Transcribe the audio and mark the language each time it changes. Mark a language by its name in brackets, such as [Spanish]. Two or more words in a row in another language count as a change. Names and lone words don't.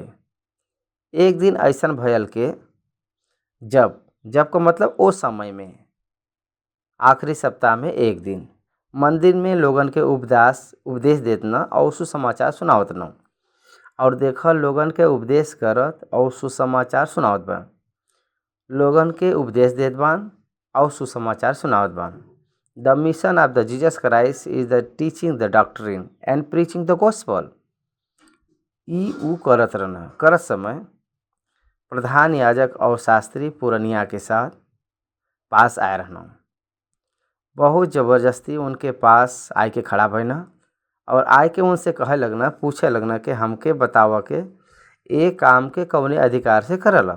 [Bhojpuri] एक दिन ऐसन भयल के जब का मतलब ओ समय में आखिरी सप्ताह में एक दिन मंदिर में लोगन के उपदेश देतना और सुसमाचार सुनावत न। और देखल लोगन के उपदेश करत और सुसमाचार सुनावत बा। लोगन के उपदेश देत बान और सुसमाचार सुनावत बान। [English] The mission of the Jesus Christ is the teaching the doctrine and preaching the gospel. [Bhojpuri] ई ऊ करत समय प्रधान याजक और शास्त्री पुरनिया के साथ पास आए रहना। बहुत ज़बरदस्ती उनके पास आए के खड़ा भइना और आए के उनसे कहे लगना, पूछे लगना कि हमके बतावा के ए काम के कौने अधिकार से करला।